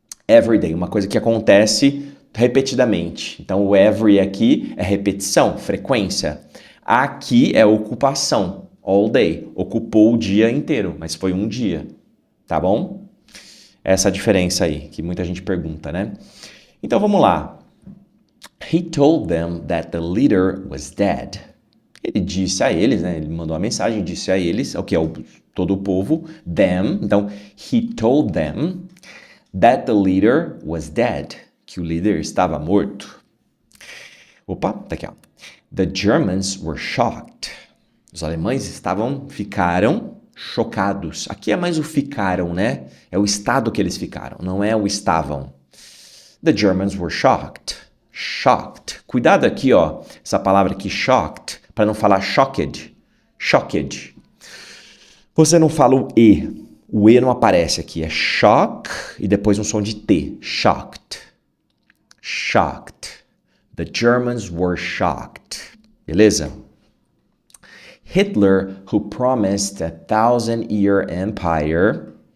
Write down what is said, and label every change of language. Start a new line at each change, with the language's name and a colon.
English: Every day,
Portuguese: uma coisa que acontece repetidamente. Então, o every aqui é repetição, frequência. Aqui é ocupação,
English: all day.
Portuguese: Ocupou o dia inteiro, mas foi um dia, tá bom? Essa é a diferença aí, que muita gente pergunta, né? Então, vamos lá.
English: He told them that the leader was dead.
Portuguese: Ele disse a eles, né? Ele mandou uma mensagem, disse a eles, o que é todo o povo, them.
English: Então, he told them that the leader was dead.
Portuguese: Que o líder estava morto. Opa, tá aqui, ó.
English: The Germans were shocked.
Portuguese: Os alemães ficaram chocados. Aqui é mais o ficaram, né? É o estado que eles ficaram, não é o estavam.
English: The Germans were shocked. Shocked.
Portuguese: Cuidado aqui, ó, essa palavra aqui, shocked, para não falar shocked. Shocked. Você não fala o E. O E não aparece aqui. É shock e depois um som de T.
English: Shocked. Shocked. The Germans were shocked. Beleza? Hitler, who promised a 1,000-year empire.